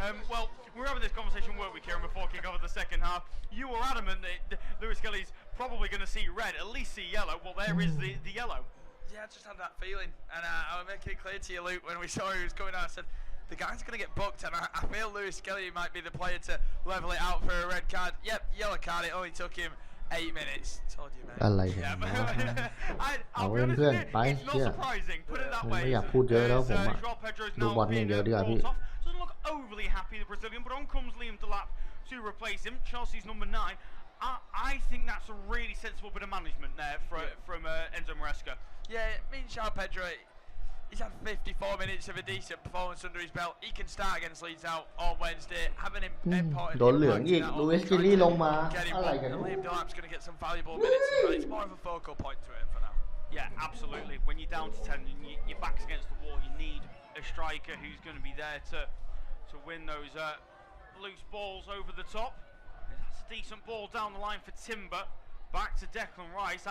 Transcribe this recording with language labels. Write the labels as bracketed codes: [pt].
[en] Well, we were having this conversation, weren't we, Kieran, before kick-off of the second half. You were adamant that Lewis Skelly's probably going to see red, at least see yellow. Well, there is the yellow. Yeah, I just had that feeling, and I was making it clear to you, Luke, when we saw he was coming out. I said, the guy's going to get booked, and I feel Lewis Skelly might be the player to level it out for a red card. Yep, yellow card, it only took him 8 minutes. Told you, mate. [th] อะไรกันเอาเพื่อนไปเชี่ยไม่อยากพูดเยอะแล้วผมอะดูบอลอย่างเดียวดีกว่าพี่ [en] Doesn't look overly happy, the Brazilian, but on comes Liam Delap to replace him. Chelsea's number 9. I think that's a really sensible bit of management there from Enzo Maresca. Yeah, it means João Pedro, he's had 54 minutes of a decent performance under his belt. He can start against Leeds out on Wednesday, have an important [th] โดนเหลืองอีกลูอิส กิลลี่ลงมาอะไรกัน [en] Liam Delap's going to get some valuable minutes as well. It's more of a focal point to him for now. Yeah, absolutely. When you're down to 10 and your back's against the wall, you need a striker who's going to be there to win those loose balls over the top. That's a decent ball down the line for Timber. Back to Declan Rice.